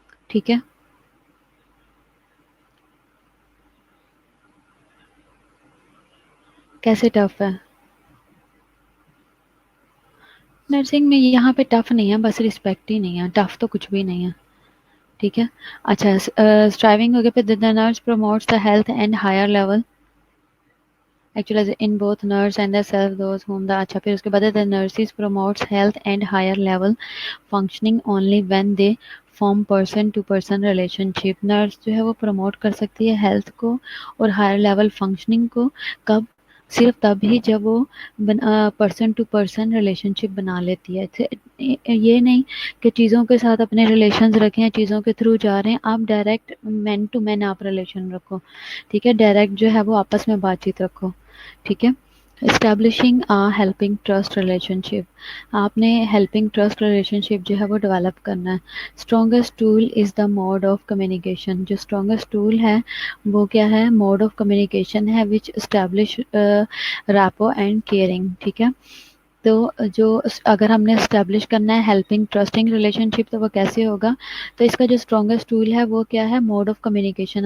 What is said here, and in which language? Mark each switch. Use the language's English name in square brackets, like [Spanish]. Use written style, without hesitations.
[Urdu] ٹھیک ہے، کیسے ٹف ہے؟ نرسنگ میں یہاں پہ ٹف نہیں ہے، بس رسپیکٹ ہی نہیں ہے، ٹف تو کچھ بھی نہیں ہے. ٹھیک ہے، اچھا اسٹرائیونگ ہو گیا، پھر [English] the nurse promotes the health and higher level actually in both nurse and the self those whom the [Urdu] اچھا پھر اس کے بعد [English] the nurses promotes health and higher level functioning only when they form person to person relationship. [Urdu] nurse جو ہے وہ promote کر سکتی ہے health کو اور [English] higher level functioning [Urdu] کو، کب؟ صرف تب ہی جب وہ پرسن ٹو پرسن ریلیشن شپ بنا لیتی ہے. یہ نہیں کہ چیزوں کے ساتھ اپنے ریلیشنز رکھیں، چیزوں کے تھرو جا رہے ہیں آپ، [English] direct man to man [Urdu] آپ ریلیشن رکھو. ٹھیک ہے، ڈائریکٹ جو ہے وہ آپس میں بات چیت رکھو. ٹھیک ہے، [English] Establishing helping trust relationship. [Urdu] آپ نے ہیلپنگ ٹرسٹ ریلیشن شپ جو ہے وہ ڈیولپ کرنا ہے. [English] Strongest tool is the mode of communication. [Urdu] جو اسٹرانگسٹ ٹول ہے وہ کیا ہے؟ موڈ آف کمیونیکیشن ہے [English] Which establish rapport and caring. [Urdu] ٹھیک ہے. تو جو اگر ہم نے اسٹیبلش کرنا ہے [English] helping trusting relationship [Urdu] تو وہ کیسے ہوگا؟ تو اس کا جو اسٹرانگسٹ ٹول ہے وہ کیا ہے؟ Mood of communication.